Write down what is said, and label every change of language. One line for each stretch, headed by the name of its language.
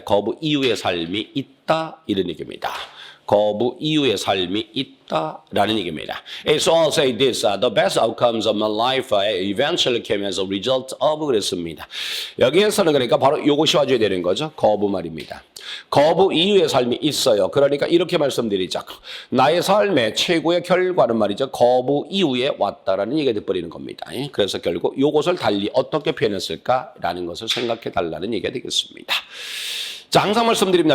Korean: 거부 이후의 삶이 있다 이런 얘기입니다. 거부 이후의 삶이 있다라는 얘기입니다.
English: So I'll say this: the best outcomes of my life eventually came as a result of
Korean: 그랬습니다. 여기에서는 그러니까 바로 이것이 와줘야 되는 거죠. 거부 말입니다. 거부 이후의 삶이 있어요. 그러니까 이렇게 말씀드리자. 나의 삶의 최고의 결과는 말이죠. 거부 이후에 왔다라는 얘기가 돼버리는 겁니다. 그래서 결국 이것을 달리 어떻게 표현했을까라는 것을 생각해 달라는 얘기가 되겠습니다. 자, 항상 말씀드립니다.